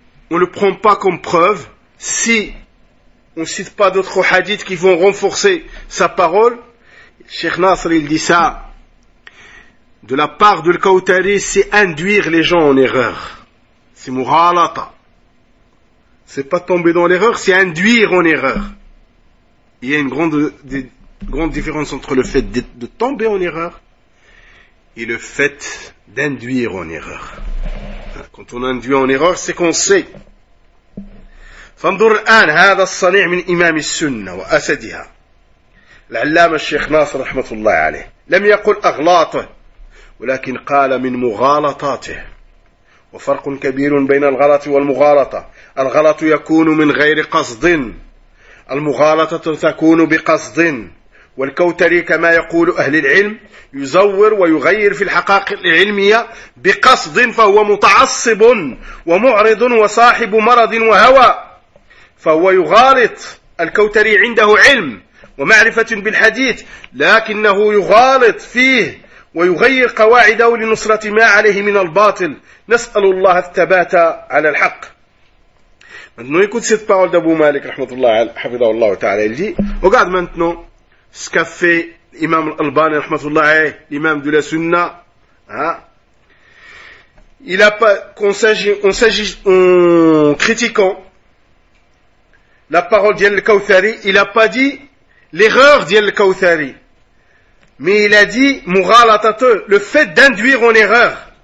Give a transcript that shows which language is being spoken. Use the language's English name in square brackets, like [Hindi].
[French] on le prend pas comme preuve si on cite pas d'autres hadiths qui vont renforcer sa parole Cheikh Nasser il dit ça de la part du Kawthari c'est induire les gens en erreur c'est مغالطه C'est pas tomber dans l'erreur, c'est induire en erreur. Il y a une grande différence entre le fait de tomber en erreur et le fait d'induire en erreur. Quand on induit en erreur, c'est qu'on sait. [Arabic] فانظر الآن هذا الصنيع من إمام السنة وأسدها العلامة الشيخ ناصر رحمة الله عليه لم يقل أغلاطه ولكن قال من مغالطاته وفرق كبير بين الغلط والمغالطة الغلط يكون من غير قصد المغالطة تكون بقصد والكوتري كما يقول أهل العلم يزور ويغير في الحقائق العلمية بقصد فهو متعصب ومعرض وصاحب مرض وهوى فهو يغالط الكوتري عنده علم ومعرفة بالحديث لكنه يغالط فيه ويغير قواعده لنصرة ما عليه من الباطل نسأل الله الثبات على الحق [French] Maintenant, écoute cette parole d'Abu Malik, rahmatullah, hafidhahullah ta'ala, il dit, regarde maintenant ce qu'a fait l'imam al-Albani, rahmatullah, l'imam de la Sunna. Il a pas, qu'on s'agit, en critiquant la parole d'Yal Kawthari, il a pas dit l'erreur d'Yal Kawthari. Mais il a dit mughalatatu, le fait d'induire en erreur.